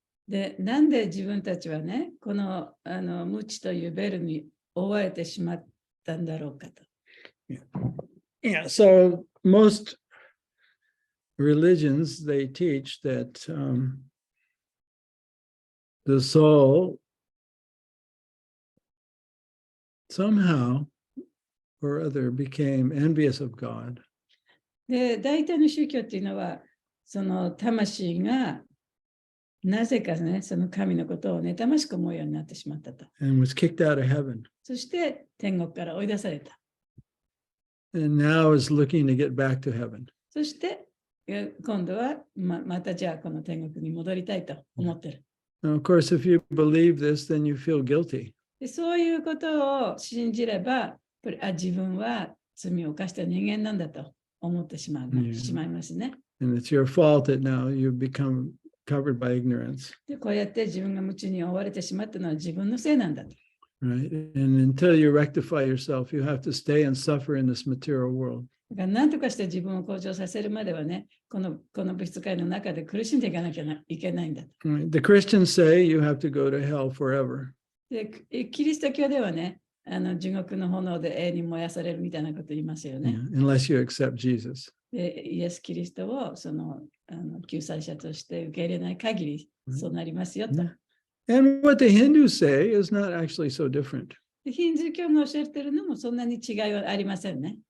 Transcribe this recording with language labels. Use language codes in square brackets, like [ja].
[ja] で、なんで自分たちはね、この無知というベルに覆われてしまったんだろうかと。 [en] Yeah, so most religions, they teach that the soul somehow or other became envious of God. [ja] で、大体の宗教っていうのは、その魂がなぜかね、その神のことを妬ましく思うようになってしまったと。 [en] And was kicked out of heaven. [ja] そして天国から追い出された。 [en] And now is looking to get back to heaven. [ja] そして今度はまたじゃあこの天国に戻りたいと思ってる。 [en] Now, of course, if you believe this, then you feel guilty. [ja] でそういうことを信じれば、自分は罪を犯した人間なんだと思ってしまいますね。 [en] And it's your fault that now you've become covered by ignorance. [ja] でこうやって自分が無知に追われてしまったのは自分のせいなんだと。 [en] Right? And until you rectify yourself, you have to stay and suffer in this material world. [ja] だから何とかして自分を向上させるまではね、この物質界の中で苦しんでいかなきゃいけないんだと。 [en] The Christians say you have to go to hell forever. [ja] で、キリスト教ではね、地獄の炎で永遠に燃やされるみたいなこと言いますよね。 [en] Unless you accept Jesus. [ja] で、イエス・キリストを救済者として受け入れない限り、そうなりますよと。 [en] And what the Hindus say is not actually so different. [ja] でヒンズー教が教えてるのもそんなに違いはありませんね。